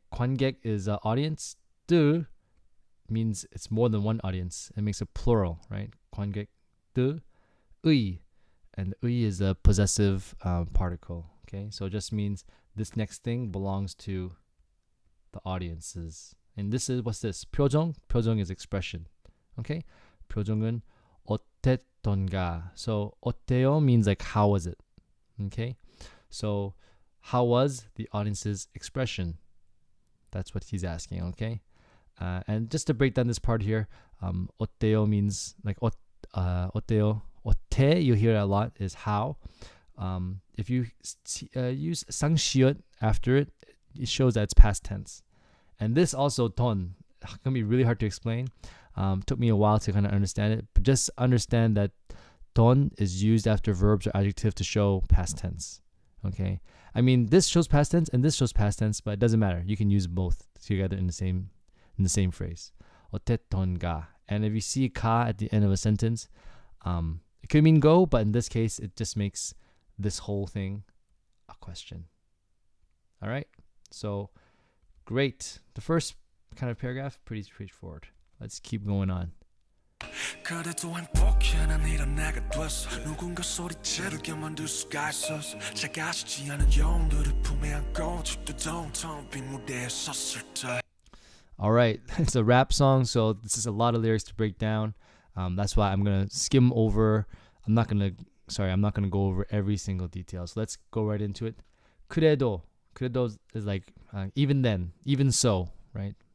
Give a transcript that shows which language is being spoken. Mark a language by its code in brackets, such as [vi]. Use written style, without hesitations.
[en] 관객 is audience. 들 means it's more than one audience. It makes a plural, right? [ko] 관객. 들. 의. [en] And 의 is a possessive particle. Okay, so it just means this next thing belongs to the audiences. And this is, what's this? 표정. 표정 is expression. [ko] Okay, 표정은 어땠던가. [en] So 어때요 means like how was it? Okay, so how was the audience's expression? That's what he's asking. Okay, and just to break down this part here, 어때요 means like 어때요. 어때, you hear it a lot, is how. If you use 상시옷 after it, it shows that it's past tense. And this also 돈 can be really hard to explain. Took me a while to kind of understand it, but just understand that 돈 is used after verbs or adjective to show past tense. Okay, I mean this shows past tense and this shows past tense, but it doesn't matter. You can use both together in the same phrase. [ko] 어땠던가. [en] And if you see 가 at the end of a sentence, it could mean go, but in this case, it just makes this whole thing a question. All right, so great. The first kind of paragraph, pretty straightforward. Let's keep going on. [ko] 그래도 행복해난 이런 내가 됐어 누군가 소리지르게 만들 수가 있었어 작아지지 않은 영웅들을 품에 안고 집도 텅텅 빈 무대에 섰을 때 [en] All right, it's a rap song, so this is a lot of lyrics to break down. That's why I'm gonna skim over. I'm not gonna go over every single detail. So let's go right into it. 그래도 is like even then, even so, right?